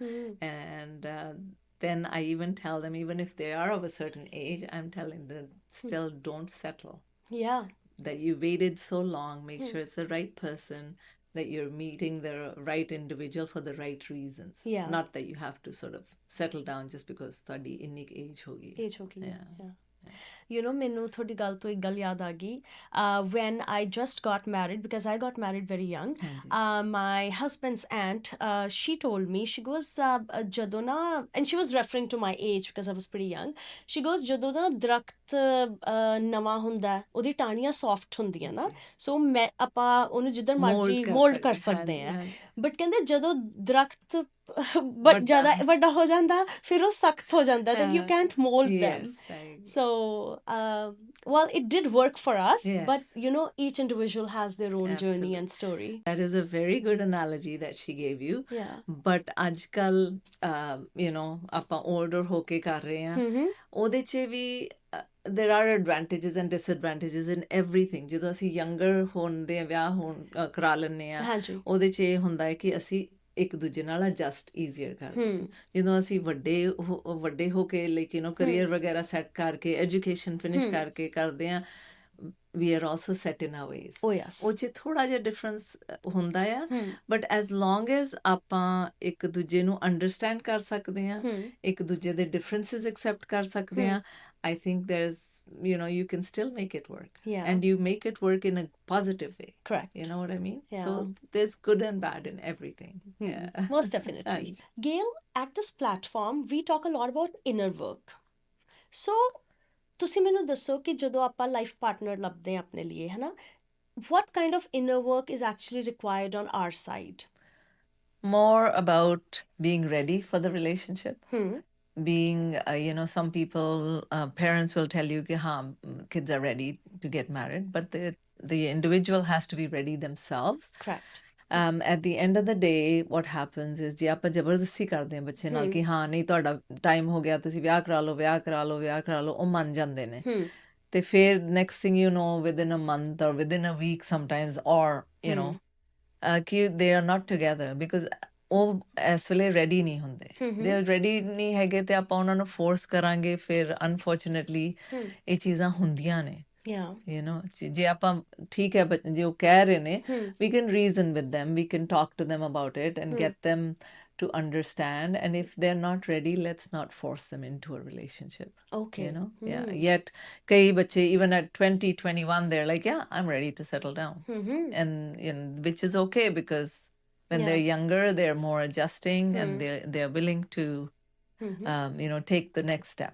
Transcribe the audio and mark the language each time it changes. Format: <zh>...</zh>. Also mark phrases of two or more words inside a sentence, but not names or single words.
<en>And then I even tell them, even if they are of a certain age, I'm telling them, still don't settle. That you waited so long, make sure it's the right person, that you're meeting the right individual for the right reasons. Not that you have to sort of settle down just because study in age hogi.</en> <pa>ਮੈਨੂੰ ਤੁਹਾਡੀ ਗੱਲ ਤੋਂ ਇੱਕ ਗੱਲ ਯਾਦ ਆ ਗਈ</pa> <en>when I just got married, because I got married very young. My husband's aunt, she told me, she goes</en> <pa>ਜਦੋਂ ਨਾ,</pa> <en>and she was referring to my age because I was pretty young, she goes</en> <pa>ਜਦੋਂ ਨਾ ਦਰਖਤ ਨਵਾਂ ਹੁੰਦਾ ਉਹਦੀ ਟਾਹਣੀਆਂ ਸੌਫਟ ਹੁੰਦੀਆਂ ਨਾ, ਸੋ ਆਪਾਂ ਉਹਨੂੰ ਜਿੱਧਰ ਮਰਜ਼ੀ ਮੋਲਡ ਕਰ ਸਕਦੇ ਹਾਂ, ਬਟ ਕਹਿੰਦੇ ਜਦੋਂ ਦਰਖਤ ਜ਼ਿਆਦਾ ਵੱਡਾ ਹੋ ਜਾਂਦਾ ਫਿਰ ਉਹ ਸਖਤ ਹੋ ਜਾਂਦਾ,</pa> <en>that you can't mold them. So well, it did work for us, but each individual has their own journey and story. That is a very good analogy that she gave you.</en> <pa>But ajkal ਆਪਾਂ older ਹੋ ਕੇ ਕਰ ਰਹੇ ਹਾਂ, ਉਹਦੇ ਚ ਵੀ</pa> <en>there are advantages and disadvantages in everything.</en> <pa>ਜਦੋਂ ਅਸੀਂ younger ਹੁੰਦੇ ਆ, ਵਿਆਹ ਕਰਾ ਲੈਂਦੇ ਆ, ਉਹਦੇ ਚ ਇਹ ਹੁੰਦਾ ਹੈ ਕਿ ਅਸੀਂ ਇੱਕ ਦੂਜੇ ਨਾਲ</pa> <en>adjust easier</en> <pa>ਕਰਦੇ। ਜਦੋਂ ਅਸੀਂ ਵੱਡੇ ਹੋ ਕੇ ਲੇਕਿਨ career ਵਗੈਰਾ set ਕਰਕੇ</pa> <en>education finish</en> <pa>ਕਰਕੇ ਕਰਦੇ ਆ,</pa> <en>we are also set in our ways. Oh yes.</en> <pa>ਉਹ 'ਚ ਥੋੜਾ ਜਿਹਾ difference ਹੁੰਦਾ ਆ,</pa> <en>but as long as</en> <pa>ਆਪਾਂ ਇੱਕ ਦੂਜੇ ਨੂੰ understand ਕਰ ਸਕਦੇ ਆ, ਇੱਕ ਦੂਜੇ ਦੇ</pa> <en>differences accept</en> <pa>ਕਰ ਸਕਦੇ ਆ,</pa> <en>I think there's, you can still make it work. And you make it work in a positive way. Correct. You know what I mean? So there's good and bad in everything. Most definitely. Gail, at this platform, we talk a lot about inner work. So,</en> <pa>ਤੁਸੀਂ ਮੈਨੂੰ ਦੱਸੋ ਕਿ ਜਦੋਂ ਆਪਾਂ</pa> <en>life partner</en> <pa>ਲੱਭਦੇ ਹਾਂ ਆਪਣੇ ਲਈ, ਹੈ ਨਾ,</pa> <en>what kind of inner work is actually required on our side? More about being ready for the relationship. Being, some people, parents will tell you that kids are ready to get married, but the individual has to be ready themselves. Correct. At the end of the day, what happens is</en> <pa>ਜੇ ਆਪਾਂ ਜ਼ਬਰਦਸਤੀ ਕਰਦੇ ਹਾਂ ਬੱਚੇ ਨਾਲ ਕਿ ਹਾਂ ਨਹੀਂ ਤੁਹਾਡਾ ਟਾਈਮ ਹੋ ਗਿਆ, ਤੁਸੀਂ ਵਿਆਹ ਕਰਾ ਲਓ, ਉਹ ਮੰਨ ਜਾਂਦੇ ਨੇ, ਤੇ ਫਿਰ</pa> <en>next thing you know, within a month or within a week sometimes, or ਕਿ they are not together, because</en> <pa>ਉਹ ਇਸ ਵੇਲੇ ਰੈਡੀ ਨਹੀਂ ਹੁੰਦੇ ਦੇ ਰੈਡੀ ਨਹੀਂ ਹੈਗੇ ਤੇ ਆਪਾਂ ਉਹਨਾਂ ਨੂੰ ਫੋਰਸ ਕਰਾਂਗੇ ਫਿਰ ਅਨਫੋਰਚੂਨੇਟਲੀ ਇਹ ਚੀਜ਼ਾਂ ਹੁੰਦੀਆਂ ਨੇ</pa> <en>you know</en> <pa>ਜੇ ਆਪਾਂ ਠੀਕ ਹੈ ਜੇ ਉਹ ਕਹਿ ਰਹੇ ਨੇ</pa> <en>we can reason with them, we can talk to them about it and get them to understand, and if they're not ready, let's not force them into a relationship. Okay. You know, yeah, yet</en> <pa>ਕਈ ਬੱਚੇ</pa> <en>even at 20, 21 they're like, yeah, I'm ready to settle down. And which is okay, because when they're younger they're more adjusting and they're willing to you know, take the next step.</en>